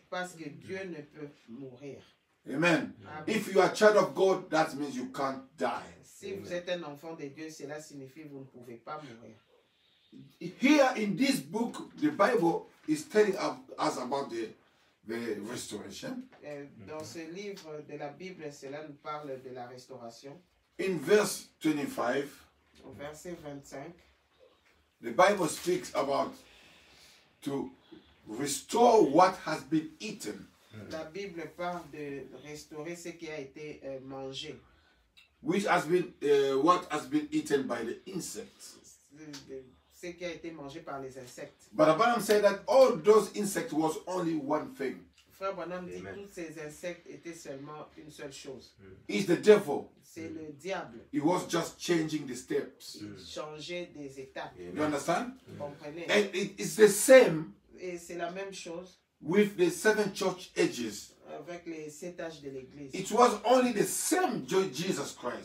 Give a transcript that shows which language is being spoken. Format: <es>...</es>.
<fr>Parce que Dieu ne peut mourir. Amen. Amen.</fr> <en>If you are a child of God, that means you can't die.</en> <fr>Si vous êtes un enfant de Dieu, cela signifie que vous ne pouvez pas mourir.</fr> <en>Here in this book, the Bible is telling us about the restoration.</en> <fr>Dans ce livre de la Bible, cela nous parle de la restauration.</fr> <en>In verse 25,</en> <fr>Au verset 25,</fr> <en>the Bible speaks about to restore what has been eaten,</en> <fr>la Bible parle de restaurer ce qui a été mangé,</fr> <en>which has been what has been eaten by the insects.</en> <fr>ce qui a été mangé par les insectes.</fr> <en>But Abraham said that all those insects was only one thing.</en> <fr>Frère Branham dit</fr> <en>Amen.</en> <fr>tous ces insectes étaient seulement une seule chose.</fr> <en>It's the devil.</en> <fr>C'est le diable.</fr> <en>He was just changing the steps.</en> <fr>Il changeait des étapes.</fr> <en>You understand?</en> <fr>Vous comprenez?</fr> <en>And it's the same</en> <fr>Et c'est la même chose</fr> <en>with the 7 church ages.</en> <fr>avec les 7 âges de l'Église.</fr> <en>It was only the same Jesus Christ.</en>